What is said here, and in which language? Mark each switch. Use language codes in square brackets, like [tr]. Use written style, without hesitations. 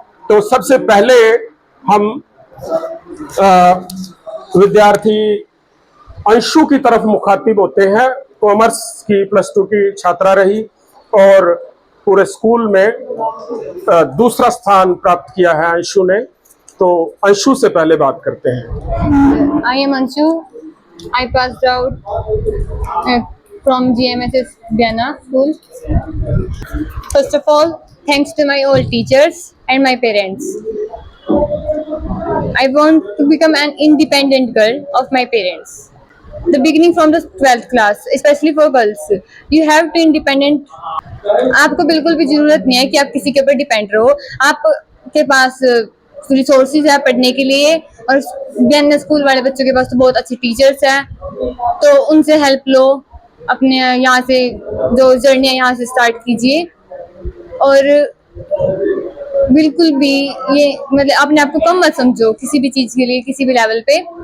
[hi] तो सबसे पहले हम विद्यार्थी अंशु की तरफ मुखातिब होते हैं। कॉमर्स की +2 की छात्रा रही और पूरे स्कूल में दूसरा स्थान प्राप्त किया है अंशु ने। तो अंशु से पहले बात करते हैं। [en] I am Anshu. I passed out from GMSS Biana School. First of all, thanks to my old teachers and my parents. I want to become an independent girl of my parents. The beginning from the 12th class, especially for girls, you have to independent. [hi] आपको बिल्कुल भी जरूरत नहीं है कि आप किसी के ऊपर डिपेंड रहो। आपके पास रिसोर्सेज है पढ़ने के लिए और बियाना स्कूल वाले बच्चों के पास तो बहुत अच्छे टीचर्स हैं, तो उनसे हेल्प लो। अपने यहाँ से जो जर्नी है यहाँ से स्टार्ट कीजिए और बिल्कुल भी ये मतलब अपने आप को कम मत समझो किसी भी चीज़ के लिए, किसी भी लेवल पे।